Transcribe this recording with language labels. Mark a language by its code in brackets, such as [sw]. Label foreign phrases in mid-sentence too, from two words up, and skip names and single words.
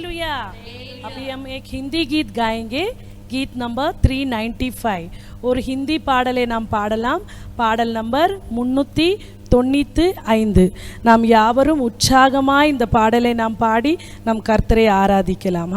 [hi] हालेलुया। अभी हम एक हिंदी गीत गाएंगे, गीत नंबर 395 और हिंदी [ta] பாடலை நாம் பாடலாம். பாடல் நம்பர் 395. நாம் யாவரும் உற்சாகமாய் இந்த பாடலை நாம் பாடி நம் கர்த்தரை ஆராதிக்கலாம்.